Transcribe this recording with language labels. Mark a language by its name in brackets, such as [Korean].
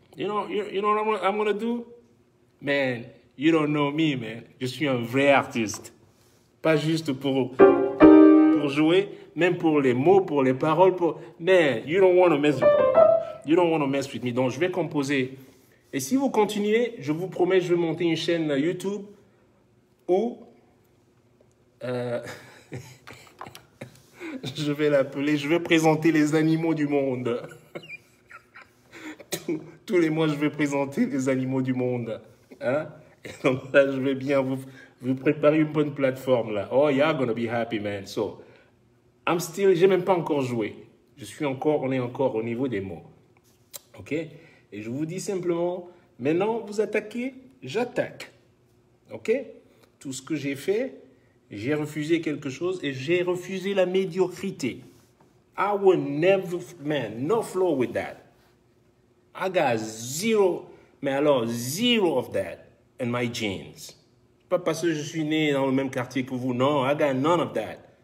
[English] You know what I'm gonna do? Man, you don't know me, man. [French] Je suis un vrai artiste. Pas juste pour jouer, même pour les mots, pour les paroles. [English] Man, you don't want to mess with me. You don't want to mess with me. [French] Donc, je vais composer. Et si vous continuez, je vous promets, je vais monter une chaîne YouTube où je vais l'appeler, je vais présenter les animaux du monde. Tous les mois, je vais présenter les animaux du monde. Hein? Et donc là, je vais bien vous préparer une bonne plateforme là. [English] Oh, you're gonna be happy, man. [French] So, j'ai même pas encore joué. On est encore au niveau des mots. OK? Et je vous dis simplement, maintenant, vous attaquez, j'attaque. OK? Tout ce que j'ai fait, j'ai refusé quelque chose et j'ai refusé la médiocrité. [English] I will never, man, no flow with that. I got zero of that in my genes. [French] Pas parce que je suis né dans le même quartier que vous, non, [English] I got none of that.